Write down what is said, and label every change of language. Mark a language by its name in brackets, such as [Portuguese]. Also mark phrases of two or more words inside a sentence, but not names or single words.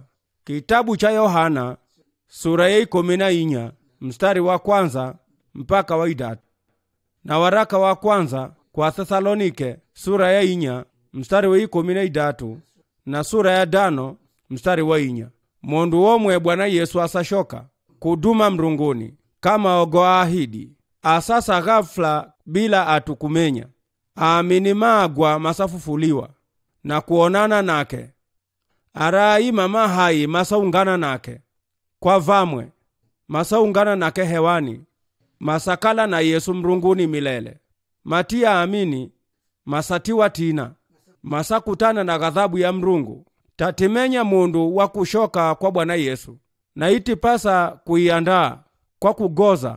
[Swahili] Kitabu cha Yohana sura ya 14 mstari wa kwanza mpaka wa 3, na waraka wa kwanza kwa Thesalonike sura ya 4 mstari wa 13 na sura ya 5 mstari wa 4. [Asu] Mundu omwe Bwana Yesu asashoka kuduma Mrunguni kama ogoa ahidi. Asasa ghafla bila atukumenya. Amini magwa masafufuliwa na kuonana nake. Arai mama hai masaungana nake kwa vamwe, masaungana nake hewani, masakala na Yesu Mrunguni milele. Matia amini masatiwa tina, masakutana na ghadhabu ya Mrungu. Tatimenya mundu wa kushoka kwa Bwana Yesu, na itipasa kuiandaa kwa kugoza.